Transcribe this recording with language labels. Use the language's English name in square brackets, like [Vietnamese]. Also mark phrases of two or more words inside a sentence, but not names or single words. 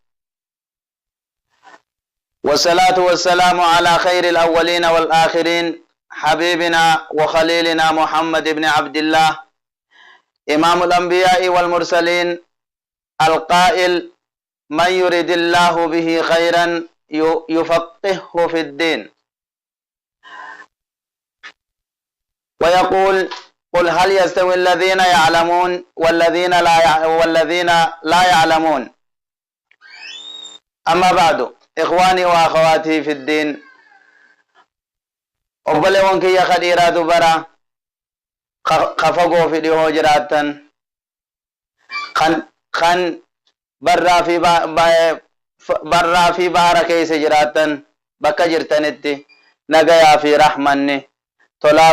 [Arabic] والصلاة والسلام على خير الأولين والآخرين حبيبنا وخليلنا محمد بن عبد الله إمام الأنبياء والمرسلين القائل من يرد الله به خيرا يفقهه في الدين ويقول قل هل يستوي الذين يعلمون والذين لا يعلمون أما بعد إخواني وأخواتي في الدين [Oromo] obboleewwan kiyya kadhiiraa dubara kafagoo fi dhihoo jiraattan kan barraa fi bahara keessa jiraattan bakka jirtanitti nagayaa fi rahmanni tolaa